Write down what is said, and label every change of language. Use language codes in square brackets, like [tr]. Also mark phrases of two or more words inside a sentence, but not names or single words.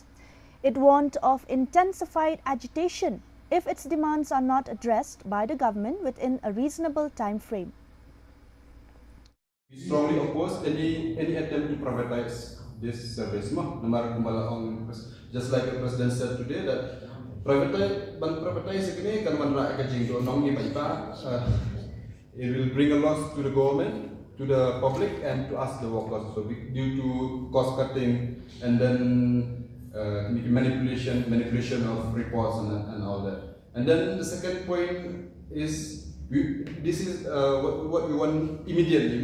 [en] It warned of intensified agitation if its demands are not addressed by the government within a reasonable time frame. We strongly oppose any attempt to privatize this service. Just like the President said today that privatize [mni] ini kan mana kajing do nong ni paipa. [en] It will bring a loss to the government, to the public, and to us the workers. So due to cost cutting and then manipulation of reports and all that. And then the second point is this is what we want immediately.